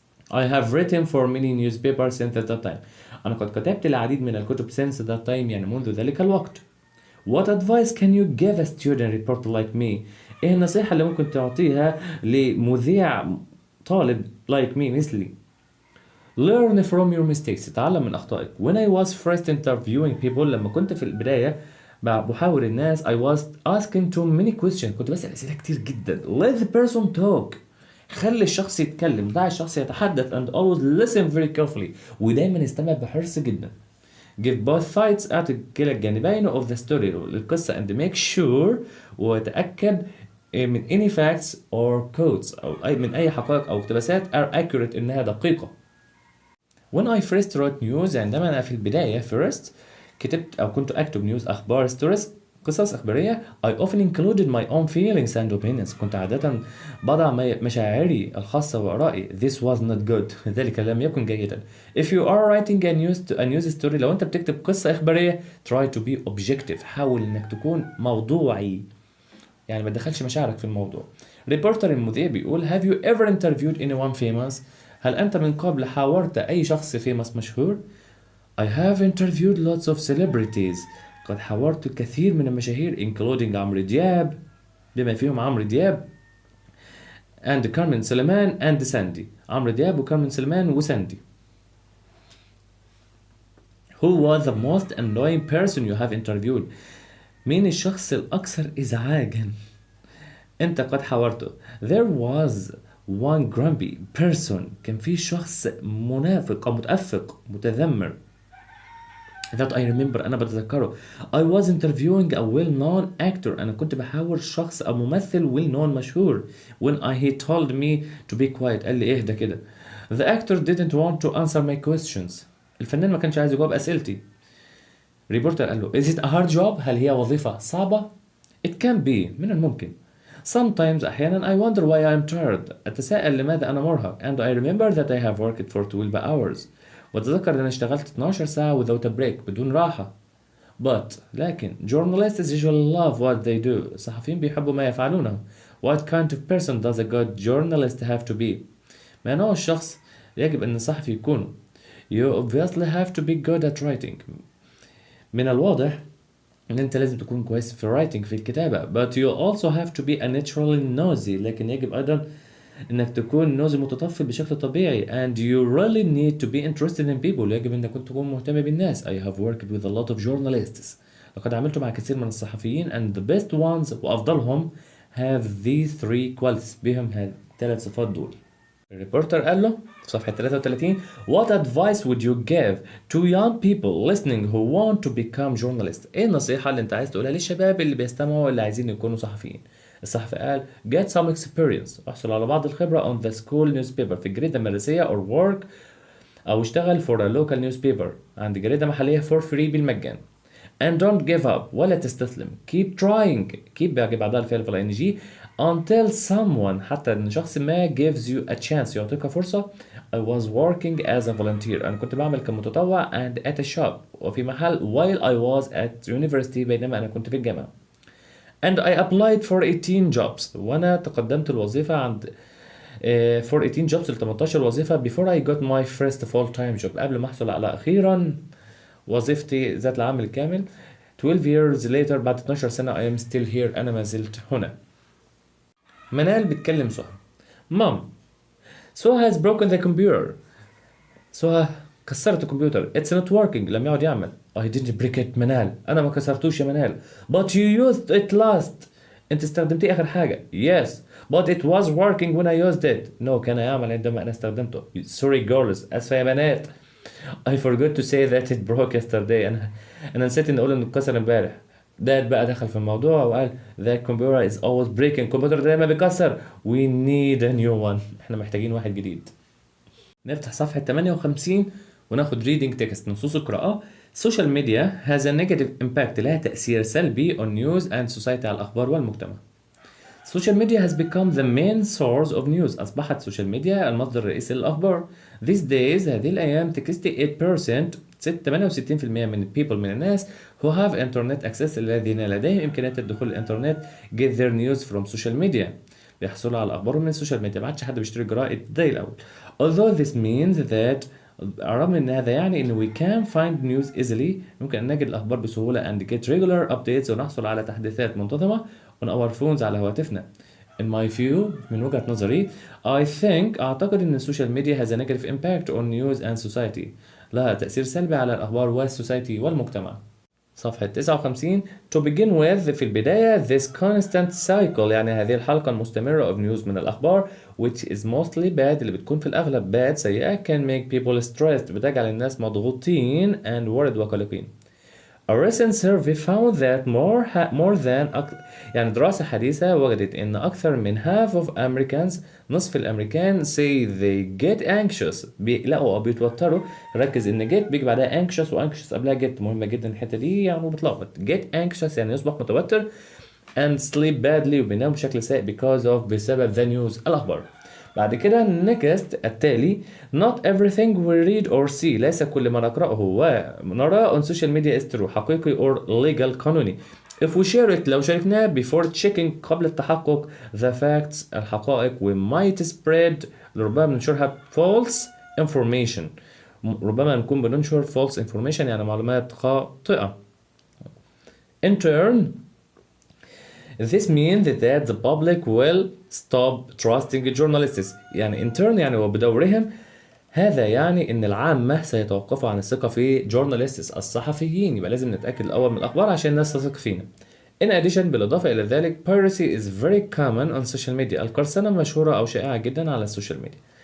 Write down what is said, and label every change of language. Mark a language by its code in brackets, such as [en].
[en] I have written for many newspapers since that time. [ar] أنا قد كتبت العديد من الكتب [en] since that time [ar] يعني منذ ذلك الوقت. [en] What advice can you give a student reporter like me? [ar] إيه النصيحة اللي ممكن تعطيها لمذيع طالب [en] like me [ar] مثلي؟ [en] Learn from your mistakes. [ar] تعلم من أخطائك. [en] When I was first interviewing people [ar] لما كنت في البداية بحاور الناس [en] I was asking too many questions. [ar] كنت بسأل أسئلة كتير جدا. [en] Let the person talk. [ar] خلي الشخص يتكلم. دع الشخص يتحدث [en] and always listen very carefully. [ar] ودايما استمع بحرص جدا. [en] Give both sides [ar] أعطي كلا الجانبين [en] of the story للقصة and make sure [ar] وتأكد من [en] any facts or quotes [ar] أو من أي حقائق أو اقتباسات [en] are accurate [ar] إنها دقيقة. [en] When I first wrote news [ar] عندما أنا في البداية [en] first [ar] كتبت أو كنت أكتب [en] news أخبار stories [ar] قصص إخبارية [en] I often included my own feelings and opinions. [ar] كنت عادة بضع مشاعري الخاصة وآرائي. [en] This was not good. [ar] ذلك لم يكن جيدا. [en] If you are writing a news story [ar] لو أنت بتكتب قصة إخبارية [en] try to be objective. [ar] حاول إنك تكون موضوعي يعني ما تدخلش مشاعرك في الموضوع. ريبورتر المذيع بيقول [en] Have you ever interviewed anyone famous? [ar] هل أنت من قبل حاورت أي شخص famous مشهور؟ [en] I have interviewed lots of celebrities. [ar] قد حاورت الكثير من المشاهير including عمرو دياب بما فيهم عمرو دياب and كارمن سليمان and ساندي. عمرو دياب وكارمن سليمان وساندي. [en] Who was the most annoying person you have interviewed? [ar] مين الشخص الأكثر إزعاجا أنت قد حاورته؟ [en] There was one grumpy person. [ar] كان في شخص منافق أو متأفق متذمر. [en] That I remember [ar] أنا بتذكره. [en] I was interviewing a well-known actor. [ar] أنا كنت بحاور شخص أو ممثل well-known مشهور. [en] When he told me to be quiet [ar] قال لي اهدى كده. [en] The actor didn't want to answer my questions. [ar] الفنان ما كانش عايز يجاوب أسئلتي. ريبورتر قال له [en] Is it a hard job؟ [ar] هل هي وظيفة صعبة؟ [en] It can be [ar] من الممكن. [en] Sometimes أحيانا I wonder why I'm tired. [ar] أتساءل لماذا أنا مرهق. [en] And I remember that I have worked for 12 hours. [ar] وأتذكر إن أنا اشتغلت 12 ساعة [en] without a break [ar] بدون راحة. [en] لكن journalists usually love what they do. [ar] الصحفيين بيحبوا ما يفعلونه. [en] What kind of person does a good journalist have to be? [ar] ما نوع الشخص يجب أن الصحفي يكون. [en] You obviously have to be good at writing. [ar] من الواضح ان انت لازم تكون كويس في writing في الكتابة. [en] But you also have to be a naturally nosy. [ar] لكن يجب ايضا انك تكون نوزي متطفل بشكل طبيعي. [en] And you really need to be interested in people. [ar] يجب انك تكون مهتم بالناس. [en] I have worked with a lot of journalists. [ar] لقد عملت مع كثير من الصحفيين [en] and the best ones وافضلهم have these three qualities. [ar] بهم الثلاث صفات دول. الريبورتر قال له في صفحة 33 [en] What advice would you give to young people listening who want to become journalists؟ [ar] ايه النصيحة اللي انت عايز تقولها للشباب اللي بيستمعوا واللي عايزين يكونوا صحفيين؟ الصحفي قال [en] Get some experience. [ar] احصل على بعض الخبرة [en] on the school newspaper [ar] في الجريدة المدرسية [en] or work [ar] أو اشتغل [en] for a local newspaper [ar] عند جريدة محلية [en] for free [ar] بالمجان. [en] And don't give up. [ar] ولا تستسلم. [en] Keep trying. [ar] Keep بيجي بعدها الفعل في ing [en] until someone [ar] حتى ان شخص ما [en] gives you a chance [ar] يعطيك فرصة. [en] I was working as a volunteer. [ar] انا كنت بعمل كمتطوع [en] and at a shop [ar] وفي محل [en] while I was at university [ar] بينما انا كنت في الجامعة. [en] And I applied for 18 jobs. [ar] وانا تقدمت الوظيفة عند [en] for 18 jobs [ar] ل 18 وظيفة [en] before I got my first full time job. [ar] قبل ما احصل على اخيرا وظيفتي ذات العمل الكامل. [en] 12 years later [ar] بعد 12 سنة [en] I am still here. [ar] أنا ما زلت هنا. منال بتكلم سهى. [en] Mom, سهى has broken the computer. [ar] سهى كسرت الكمبيوتر. [en] It's not working. [ar] لم يعد يعمل. [en] I didn't break it منال. [ar] أنا ما كسرتوش يا منال. [en] But you used it last. [ar] أنت استخدمتيه آخر حاجة. [en] Yes, but it was working when I used it. [ar] No, كان يعمل عندما أنا استخدمته. [en] Sorry girls. [ar] أسفة يا بنات. [en] I forgot to say that it broke yesterday. [ar] أنا نسيت إن أقول إنه اتكسر امبارح. داد بقى دخل في الموضوع وقال [en] that computer is always breaking. [ar] الكمبيوتر دايما بيكسر. [en] We need a new one. [ar] إحنا محتاجين واحد جديد. نفتح صفحة 58 وناخد reading text نصوص القراءة. [en] Social media has a negative impact. [ar] لها تأثير سلبي [en] on news and society [ar] على الأخبار والمجتمع. [en] Social media has become the main source of news. [ar] أصبحت السوشيال ميديا المصدر الرئيسي للأخبار. [en] These days [ar] هذه الأيام [en] 68% 68% من people [ar] من الناس [en] who have internet access [ar] الذين لديهم إمكانية الدخول الإنترنت [en] get their news from social media. [ar] بيحصلوا على أخبارهم من السوشيال ميديا. ما عادش حد بيشتري جرائد زي الأول. [en] Although this means that [ar] رغم ان هذا يعني ان [en] we can find news easily. [ar] ممكن ان نجد الاخبار بسهوله [en] and get regular updates [ar] ونحصل على تحديثات منتظمه [en] on our phones [ar] على هواتفنا. [en] In my view [ar] من وجهة نظري أعتقد أن السوشيال ميديا [en] has a negative impact on news and society. [ar] لها تأثير سلبي على الأخبار والسوسايتي والمجتمع. [en] صفحة 59 To begin with [ar] في البداية [en] this constant cycle [ar] يعني هذه الحلقة المستمرة [en] of news [ar] من الأخبار [en] which is mostly bad [ar] اللي بتكون في الأغلب [en] bad سيئة can make people stressed [ar] بتجعل الناس مضغوطين [en] and worried وقلقين. A recent survey found that more than [ar] يعني دراسة حديثة وجدت إن أكثر من [en] half of Americans [ar] نصف الأمريكان [en] say they get anxious [ar] بيقلقوا أو بيتوتروا. ركز إن get بيجي بعدها anxious و anxious قبلها get مهمة جدا الحتة دي يعني بتلخبط. [en] get anxious [ar] يعني يصبح متوتر [en] and sleep badly [ar] وبينام بشكل سيء بسبب [en] the news [ar] الأخبار. بعد كده [en] next التالي not everything we read or see [ar] ليس كل ما نقرأه ونراه [en] on social media is true حقيقي or legal قانوني. if we share it [ar] لو شاركناه [en] before checking [ar] قبل التحقق [en] the facts الحقائق we might spread [ar] ربما ننشرها [en] false information. [ar] ربما نكون بننشر [en] false information [ar] يعني معلومات خاطئة. [en] in turn this means that the public will stop trusting journalists. [ar] يعني [en] in turn [ar] يعني وبدورهم هذا يعني ان العامة سيتوقفوا عن الثقة في journalists الصحفيين. يبقى لازم نتأكد الأول من الأخبار عشان الناس تثق فينا. [en] In addition [ar] بالإضافة إلى ذلك [en] piracy is very common on social media. [ar] القرصنة مشهورة أو شائعة جدا على السوشيال ميديا.